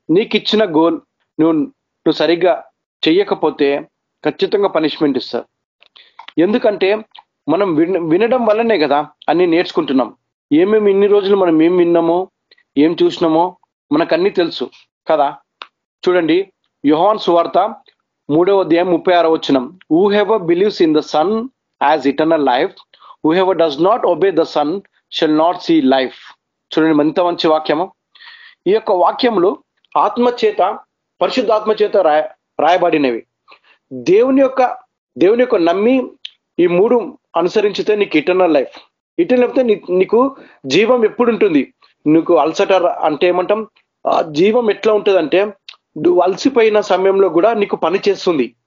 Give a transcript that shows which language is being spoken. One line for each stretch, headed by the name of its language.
Telugu: నీకు ఇచ్చిన గోల్ నువ్వు సరిగ్గా చెయ్యకపోతే ఖచ్చితంగా పనిష్మెంట్ ఇస్తారు. ఎందుకంటే మనం వినడం వల్లనే కదా అన్ని నేర్చుకుంటున్నాం. ఏమేమి ఇన్ని రోజులు మనం ఏం విన్నామో, ఏం చూసినామో మనకన్నీ తెలుసు కదా. చూడండి, యోహాను సువార్త 3వ అధ్యాయం 36వ వచనం,
English: whoever believes in the Son has eternal life, whoever does not obey the Son shall not see life.
Telugu: చూడండి, ఎంత మంచి వాక్యము. ఈ యొక్క వాక్యములు ఆత్మచేత, పరిశుద్ధాత్మ చేత రాయబడినవి. దేవుని యొక్క నమ్మి ఈ 3 అనుసరించితే నీకు ఇటర్నల్ లైఫ్. ఇటర్నల్ అయితే నీకు జీవం ఎప్పుడు ఉంటుంది. నీకు అలసట అంటే ఏమంటాం, జీవం ఎట్లా ఉంటుంది అంటే, నువ్వు అలసిపోయిన సమయంలో కూడా నీకు పని చేస్తుంది.